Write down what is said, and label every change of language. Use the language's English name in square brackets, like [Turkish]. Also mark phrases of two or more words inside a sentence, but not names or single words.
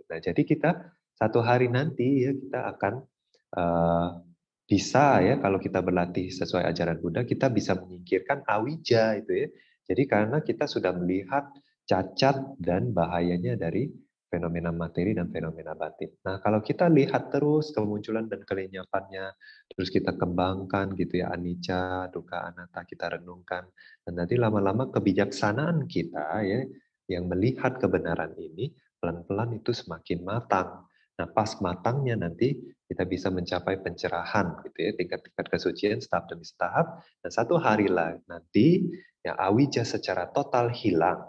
[Indonesian] Nah, jadi kita satu hari nanti ya kita akan bisa ya kalau kita berlatih sesuai ajaran Buddha kita bisa menyingkirkan awija itu ya. Jadi karena kita sudah melihat cacat dan bahayanya dari fenomena materi dan fenomena batin. Nah, kalau kita lihat terus kemunculan dan kelenyapannya, terus kita kembangkan gitu ya, [Pali] anicca, dukkha, anatta, [Indonesian] kita renungkan. Dan nanti lama-lama kebijaksanaan kita ya, yang melihat kebenaran ini, pelan-pelan itu semakin matang. Nah, pas matangnya nanti kita bisa mencapai pencerahan gitu ya, tingkat-tingkat kesucian tahap demi tahap. Dan satu hari lah nanti ya awija secara total hilang.